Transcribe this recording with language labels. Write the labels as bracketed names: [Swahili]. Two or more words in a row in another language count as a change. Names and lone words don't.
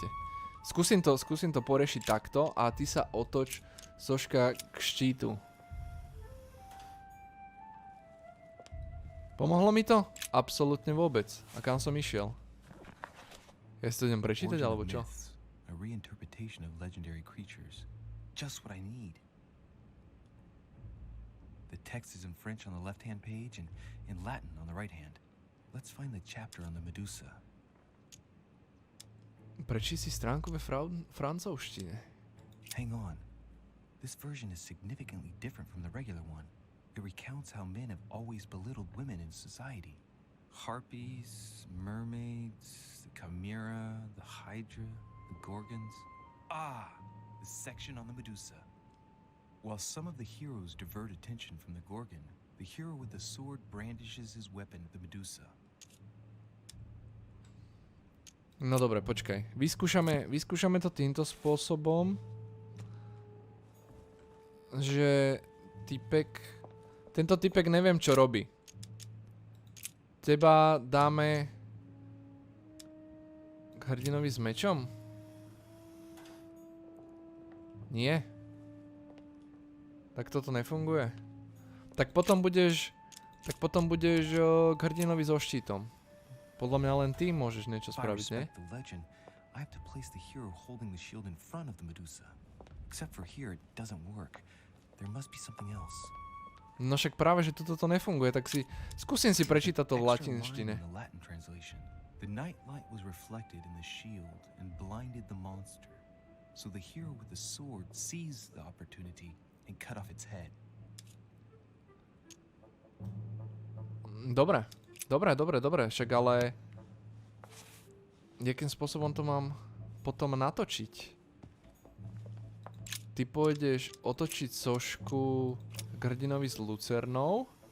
[Slovak] Skúsim to poriešiť takto a ty sa otoč soška k štítu. Pomohlo mi to? Absolútne vôbec. A kam som išiel? Ja si to idem prečítať, alebo čo? [English] A reinterpretation of legendary creatures. Just what I need. The text is in French on the left-hand page and in Latin on the right hand. Let's find the chapter on the Medusa. [Slovak] Prečí si stránku ve francúzštine. [English] Hang on. This version is significantly different from the regular one. It recounts how men have always belittled women in society. Harpies, mermaids, the chimera, the hydra, the gorgons. The section on the Medusa. While some of the heroes divert attention from the gorgon, the hero with the sword brandishes his weapon at the Medusa. [Slovak] No dobre, počkaj. Vyskúšame to týmto spôsobom, že tento typek neviem, čo robí. Teba dáme k hrdinovi s mečom? Nie? Tak toto nefunguje. Tak potom budeš k hrdinovi so štítom. Podľa mňa len ty môžeš niečo spraviť, ne? [English] I have to place the hero holding the shield in front of the Medusa. Except for here, it doesn't work. There must be something else. [Slovak] No však práve, že toto nefunguje, tak skúsim si prečítať to v latinštine. [English] The night light was reflected in the shield and blinded the monster. So the hero with the sword seized the opportunity and cut off its head. [Slovak] Dobre, však ale jakým spôsobom to mám potom natočiť? Ty pôjdeš otočiť sošku k hrdinovi s lucernou?